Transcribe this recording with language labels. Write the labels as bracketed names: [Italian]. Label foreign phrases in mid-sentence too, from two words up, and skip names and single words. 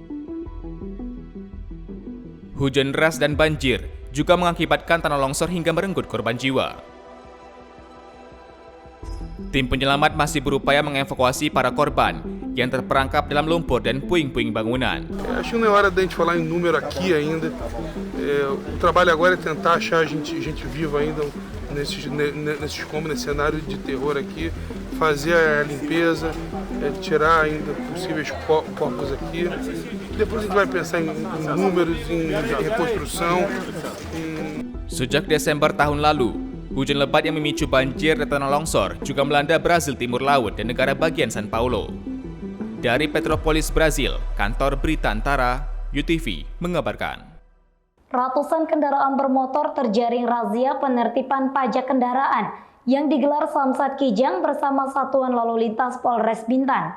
[Indonesian] Hujan deras dan banjir juga mengakibatkan tanah longsor hingga merenggut korban jiwa. Tim penyelamat masih berupaya mengevakuasi para korban yang terperangkap dalam lumpur dan puing-puing bangunan. [Portuguese] Acho que não é hora da gente falar em número aqui ainda. O trabalho agora é tentar achar gente viva ainda nesse cenário de terror aqui, fazer a limpeza, tirar ainda possíveis corpos aqui. Depois a gente vai pensar em números, em reconstrução. [Indonesian] Sejak Desember tahun lalu, hujan lebat yang memicu banjir dan tanah longsor juga melanda Brazil Timur Laut dan negara bagian San Paulo. Dari Petropolis, Brazil, kantor Berita Antara, UTV mengabarkan. Ratusan kendaraan bermotor terjaring razia penertiban pajak kendaraan yang digelar Samsat Kijang bersama Satuan Lalu Lintas Polres Bintan.